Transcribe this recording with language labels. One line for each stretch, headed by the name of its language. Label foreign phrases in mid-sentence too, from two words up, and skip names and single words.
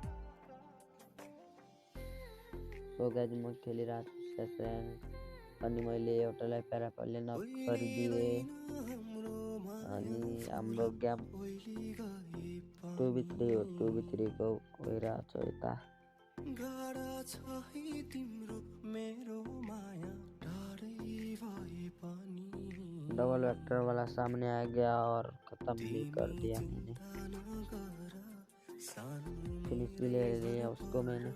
English: so guys
Nepali: म खेलिरहेको छु CS ऱ्याङ्क अनि मैले एउटालाई प्यारापलले नक गरिदिएँ अनि हाम्रो गेम 2v3 हो 2v3 को गइरहेको छ यता।
English: double vector
Hindi: वाला सामने आ गया और खत्म भी कर दिया मैंने, फिनिश भी ले लिया उसको मैंने।